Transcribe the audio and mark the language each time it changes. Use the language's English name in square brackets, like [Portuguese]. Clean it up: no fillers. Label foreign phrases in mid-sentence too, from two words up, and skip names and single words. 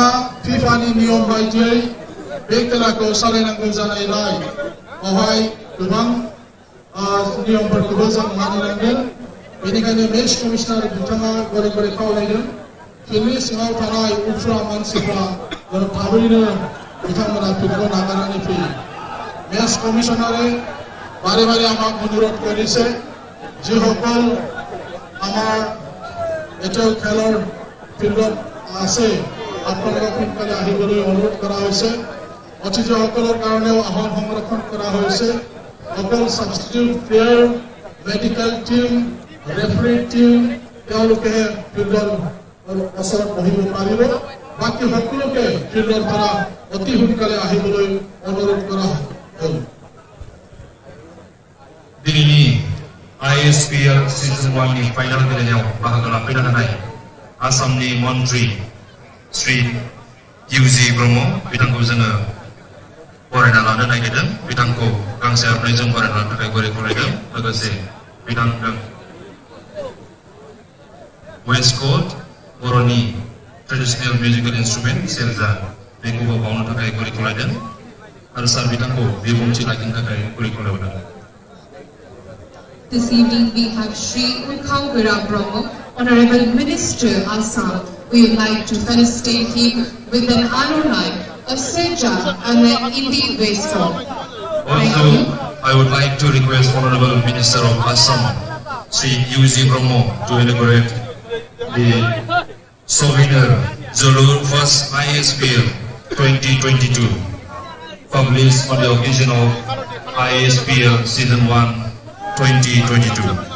[Bodo] फिफानि नियम बायदियै बे खेलाखौ सालायनांगौ जानायलाय बेवहाय गोबां नियमफोरखौबो जों मानिनांगोन बेनिखायनो मेच कमिशनार बिथाङा गले गले खावलायदों फिल्डनि सिङाव थानाय उफ्रा मानसिफ्रा थाबैनो बिथांमोना फिल्डखौ नागारनानै फैयो [Assamese] মেচ কমিশনারে বারে বারে আমাক অনুরোধ করেছে যিসকল আমার এতিয়াও খেলৰ ফিল্ডত আছে আপোনালোকক সোনকালে আহিবলৈ অনুৰোধ কৰা হৈছে অতিথিসকলৰ কাৰণেও আসন সংৰক্ষণ কৰা হৈছে অকল [English] substitute player medical team referee team [Assamese] তেওঁলোকে ফিল্ডৰ ওচৰত বহিব পাৰিব বাকী সকলোকে ফিল্ডৰ পৰা অতি সোনকালে আহিবলৈ অনুৰোধ কৰা [Bodo] दिनैनि ISPL Season 1 नि फाइनाल गेलेनायाव बाहागो लाफैनो हानाय आसामनि मन्त्रि श्री इउजि ब्रह्म बिथांखौ जोङो बरायना लानो नागिरदों बिथांखौ गांसे आर'नाइजों बरायना लानो थाखाय गले खावलायदों लोगोसे बिथांजों वेस्टकट बर'नि [English] traditional musical instrument [Bodo] सेरजा बेखौबो बावनो थाखाय गले खावलायदों आरो सार बिथांखौ बिबुंथि लाखिनो थाखाय गले खावलायदों [English] This evening we have Shri Urkhaungara Brahma, Honorable Minister Assam. We would like to felicitate him with an aronai, a serja and an Indian waistcoat. Also, I would like to request Honorable Minister of Assam, Shri Yuji Brahmo, to elaborate the souvenir Zolur First ISPL 2022, published on the occasion of ISPL Season 1 2022.